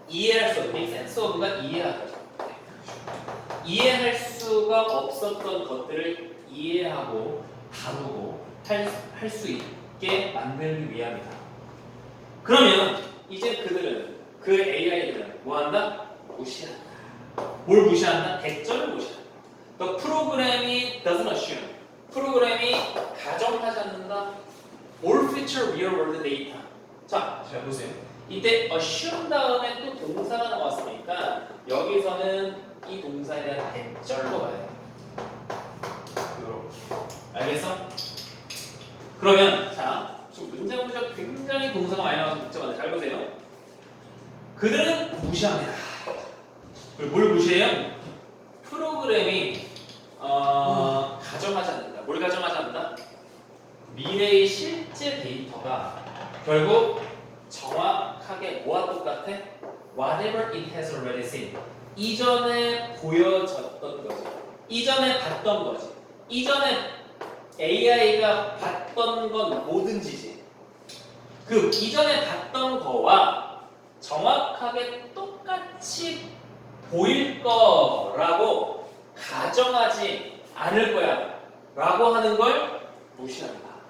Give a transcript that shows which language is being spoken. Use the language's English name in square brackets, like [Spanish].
[Korean] 이해할 수 없는 make sense of가 이해하다. 이해할 수가 없었던 것들을 이해하고 다루고 할 수 있게 만들기 위함이다. 그러면 이제 그들은 그 AI들은 뭐한다? 무시한다. 뭘 무시한다? 대점을 무시한다. [English] The program이 doesn't assume. [Korean] 프로그램이 가정하지 않는다. [English] All future real world data. [Korean] 자, 잘 보세요. 이때 assume 다음에 또 동사가 나왔으니까 여기서는 이 동사에 대한 대절로 가야 돼. 알겠어? 그러면 자, 지금 문장 구조 굉장히 동사가 많이 나와서 복잡한데 잘 보세요. 그들은 무시합니다. 그리고 뭘 무시해요? 프로그램이 가정하지 않는다. 뭘 가정하지 않는다? 미래의 실제 데이터가 결국 정확하게 뭐와 똑같아? [English] Whatever it has already seen. [Korean] 이전에 보여졌던 거지. 이전에 봤던 거지. 이전에 AI가 봤던 건 뭐든지지. 그 이전에 봤던 거와 정확하게 똑같이 보일 거라고 가정하지 않을 거야 라고 하는 걸 무시한다.